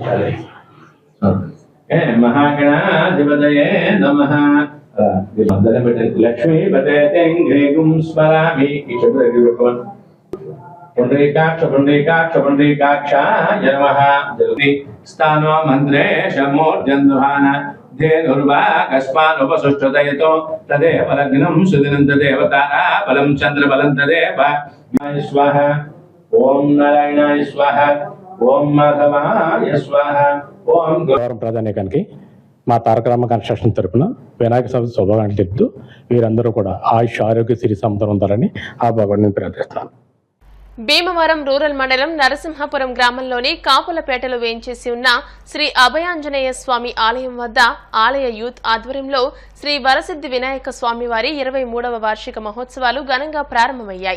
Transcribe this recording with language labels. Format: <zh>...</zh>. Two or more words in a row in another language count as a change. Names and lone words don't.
<sa>महागणाधिपतये नमः लक्ष्मीपते तेङ्घ्रीगुं स्मरामि पुण्डरीकाक्षाय नमः जलति स्थानो मन्त्रे शमोर्जन्दुहान धेनुर्वाकस्मानुपसुष्ठुतयतो तदेव लग्नं सुदिनं तदेव ताराबलं चन्द्रबलं तदेव स्वाहा ॐ नारायणाय स्वाहा ॐ माधवाय स्वाहा ॐ</sa> <te>ప్రధానికానికి మా తారక రామ కన్స్ట్రక్షన్ తరపున వినాయక చవితి శుభాకాంక్షలు చెప్తూ వీరందరూ కూడా ఆయుష్ ఆరోగ్య సిరి సంపదలు ఉంటారని ఆ భగవాన్ని ప్రార్థిస్తాను. భీమవరం రూరల్ మండలం నరసింహపురం గ్రామంలోని కాపులపేటలో వేయించేసి ఉన్న శ్రీ అభయాంజనేయ స్వామి ఆలయం వద్ద ఆలయ యూత్ ఆధ్వర్యంలో శ్రీ వరసిద్ధి వినాయక స్వామివారి 23వ వార్షిక మహోత్సవాలు ఘనంగా ప్రారంభమయ్యాయి.</te>